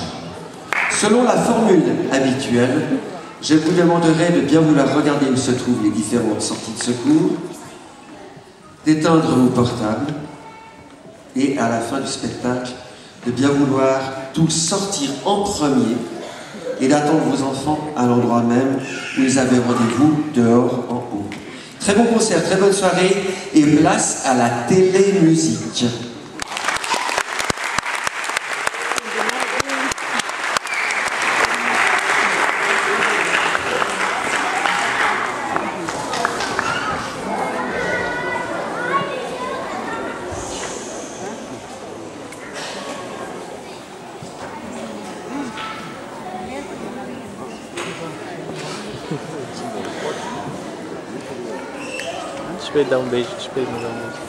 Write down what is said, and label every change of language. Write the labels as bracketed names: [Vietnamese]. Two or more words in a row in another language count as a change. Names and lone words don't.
[French] Selon la formule habituelle, je vous demanderai de bien vouloir regarder où se trouvent les différentes sorties de secours, d'éteindre vos portables et à la fin du spectacle, de bien vouloir tous sortir en premier et d'attendre vos enfants à l'endroit même où ils avaient rendez-vous, dehors, en haut. Très bon concert, très bonne soirée et place à la télémusique. [Portuguese] Deixa eu dar um beijo, deixa eu dar um beijo.